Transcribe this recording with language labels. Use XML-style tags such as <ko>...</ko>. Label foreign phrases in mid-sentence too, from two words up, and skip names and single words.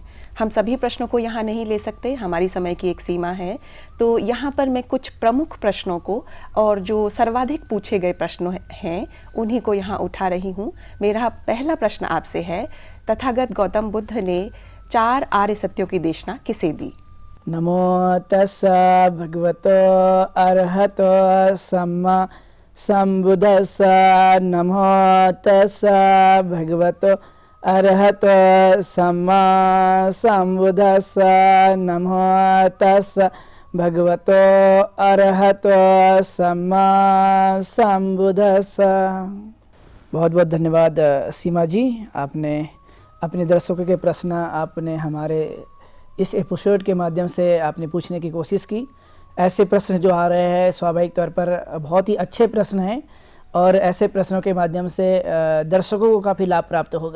<hi>हम सभी प्रश्नों को यहाँ नहीं ले सकते, हमारी समय की एक सीमा है। तो यहाँ पर मैं कुछ प्रमुख प्रश्नों को और जो सर्वाधिक पूछे गए प्रश्न हैं उन्हीं को यहाँ उठा रही हूँ। मेरा पहला प्रश्न आपसे है, तथागत गौतम बुद्ध ने 4 आर्य सत्यों की देशना किसे दी?</hi> <pi>नमो तस्सा भगवतो अरहतो सम्मा सम्बुद्धस्सा। नमो तस्सा भगवतो अरहतो सम्मा सम्बुद्धस्सा। नमो तस्सा भगवतो अरहतो सम्मा सम्बुद्धस्सा।</pi> <hi>बहुत बहुत धन्यवाद सीमा जी। आपने अपने दर्शकों के प्रश्न आपने हमारे इस एपिसोड के माध्यम से आपने पूछने की कोशिश की। ऐसे प्रश्न जो आ रहे हैं स्वाभाविक तौर पर बहुत ही अच्छे प्रश्न हैं और ऐसे प्रश्नों के माध्यम से दर्शकों को काफ़ी लाभ प्राप्त होगा।</hi>